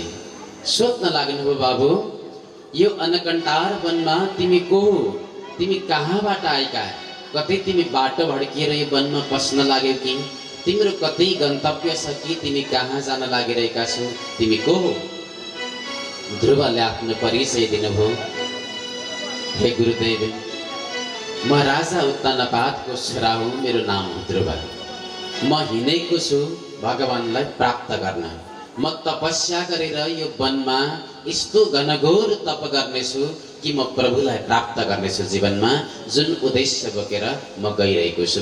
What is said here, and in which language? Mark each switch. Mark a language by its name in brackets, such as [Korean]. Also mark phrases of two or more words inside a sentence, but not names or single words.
[Nepali] सोध्न लाग्नुभयो, बाबु यो अनकन्टार वनमा तिमी को हो, तिमी कहाँबाट आएका, कतै तिमी बाटो भड्किएर यो वनमा पस्न लाग्यौ कि तिम्रो कतै गन्तव्य छ कि तिमी कहाँ जान लागिरहेका छौ, तिमी को हो? ध्रुवले आफ्नो परिचय दिनुभयो। हे गुरुदेव, म राजा उत्तानपादको छोरा हुँ, मेरो नाम हो ध्रुव। म हिँडेको छु भगवानलाई प्राप्त गर्न। म तपस्या गरेर यो वनमा यस्तो घनघोर तप गर्नेछु कि म प्रभुलाई प्राप्त गर्नेछु जीवनमा, जुन उद्देश्य बोकेर म गइरहेको छु।